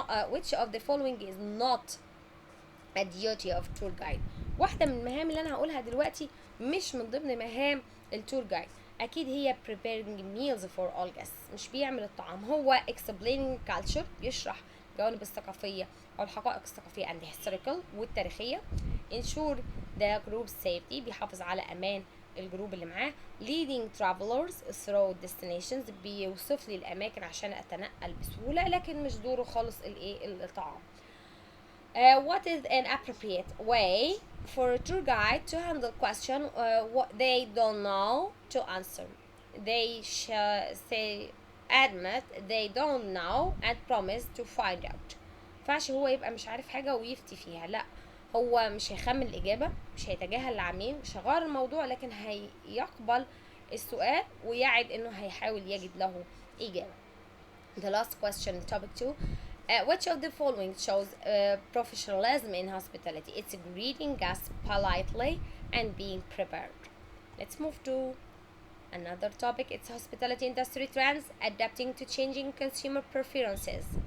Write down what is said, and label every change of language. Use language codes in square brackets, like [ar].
[en] Which of the following is not a duty of tour guide؟ [ar] واحدة من المهام اللي أنا هقولها دلوقتي مش من ضمن مهام التور جايد. أكيد هي [en] preparing meals for all guests. [ar] مش بيعمل الطعام، هو [en] explaining culture [ar] بيشرح الجوانب الثقافية أو الحقائق الثقافية [en] and historical [ar] والتاريخية. [en] ensure the group safety [ar] بيحافظ على أمان الجروب اللي معاه. [en] leading travelers through destinations [ar] بيوصف لي الاماكن عشان اتنقل بسهوله، لكن مش دوره خالص الطعام. [en] What is an appropriate way for a tour guide to handle question what they don't know to answer? They say admit they don't know and promise to find out. [ar] مينفعش هو يبقى مش عارف حاجة ويفتي فيها، لا، هو مش هيخمن الإجابة، مش هيتجاهل العميل، مش هيغير الموضوع، لكن هيقبل السؤال ويعد إنه هيحاول يجد له إجابة. [en] The last question, topic 2. Which of the following shows professionalism in hospitality? It's greeting guests politely and being prepared. Let's move to another topic. It's hospitality industry trends adapting to changing consumer preferences.